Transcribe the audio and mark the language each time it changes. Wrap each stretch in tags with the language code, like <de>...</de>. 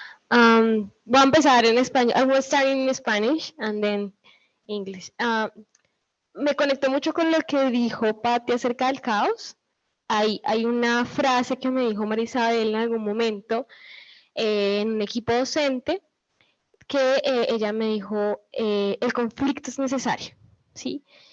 <es>Voy a empezar en español.</es> <en>I will start in Spanish and then English.</en> <es>Me conecto mucho con lo que dijo Patti acerca del caos. Hay una frase que me dijo Marisabel en algún momento en un equipo docente que ella me dijo, el conflicto es necesario, ¿sí?</es>